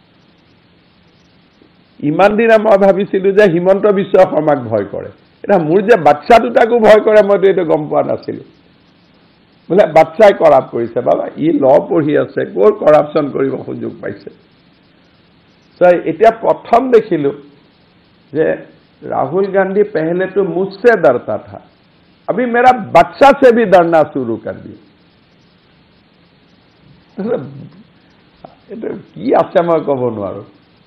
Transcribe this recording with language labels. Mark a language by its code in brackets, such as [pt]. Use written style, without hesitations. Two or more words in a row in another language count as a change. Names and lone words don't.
[as] ইমান দিন মই ভাবিছিলো যে হিমন্ত বিশ্ব শৰ্মাক ভয় কৰে, এটা মোৰ যে বাচ্চা দুটাকো ভয় কৰে মইতো এইটো গম পোৱা নাছিলো। বোলে বাচ্চাই কৰাপ কৰিছে, বাবা ই ল পঢ়ি আছে, ক'ৰ কৰাপশ্যন কৰিব সুযোগ পাইছে? এতিয়া প্ৰথম দেখিলো যে [hi] राहुल गांधी पहले तो मुझसे डरता था, अभी मेरा बच्चा से भी डरना शुरू कर दिया। [as] কি আছে মই কব নোৱাৰো।